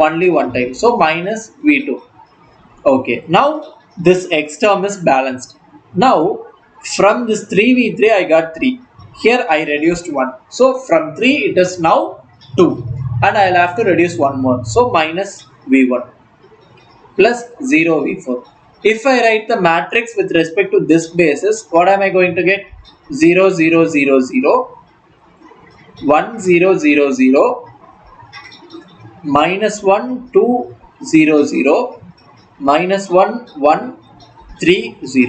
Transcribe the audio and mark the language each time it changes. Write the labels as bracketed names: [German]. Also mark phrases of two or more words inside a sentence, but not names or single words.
[English] only one time. So minus V2. Okay, now this x term is balanced. Now from this 3v3 I got 3. Here I reduced 1. So from 3 it is now 2. And I will have to reduce one more. So minus v1 plus 0 v4. If I write the matrix with respect to this basis, what am I going to get? 0 0 0 0 1 0 0 0 minus 1 2 0 0 minus 1 1 3 0.